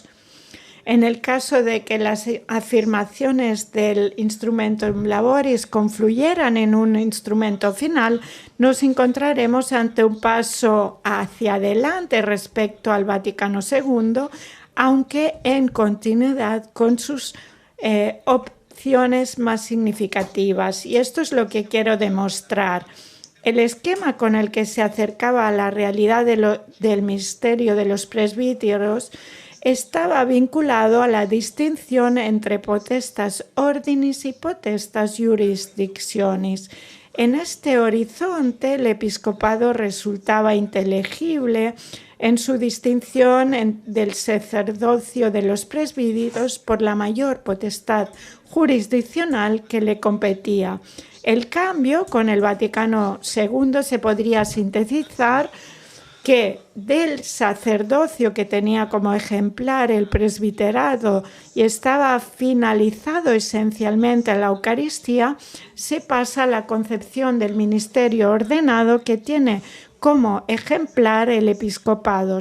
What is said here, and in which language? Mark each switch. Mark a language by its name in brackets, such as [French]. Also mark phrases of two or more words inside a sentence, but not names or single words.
[Spanish] En el caso de que las afirmaciones del Instrumentum Laboris confluyeran en un instrumento final, nos encontraremos ante un paso hacia adelante respecto al Vaticano II, aunque en continuidad con sus opciones más significativas. Y esto es lo que quiero demostrar. El esquema con el que se acercaba a la realidad del misterio de los presbíteros estaba vinculado a la distinción entre [Latin] potestas ordinis [Spanish] y [Latin] potestas jurisdictionis. [Spanish] En este horizonte, el episcopado resultaba inteligible en su distinción del sacerdocio de los presbíteros por la mayor potestad jurisdiccional que le competía. El cambio con el Vaticano II se podría sintetizar que del sacerdocio que tenía como ejemplar el presbiterado y estaba finalizado esencialmente en la Eucaristía, se pasa a la concepción del ministerio ordenado que tiene como ejemplar el episcopado.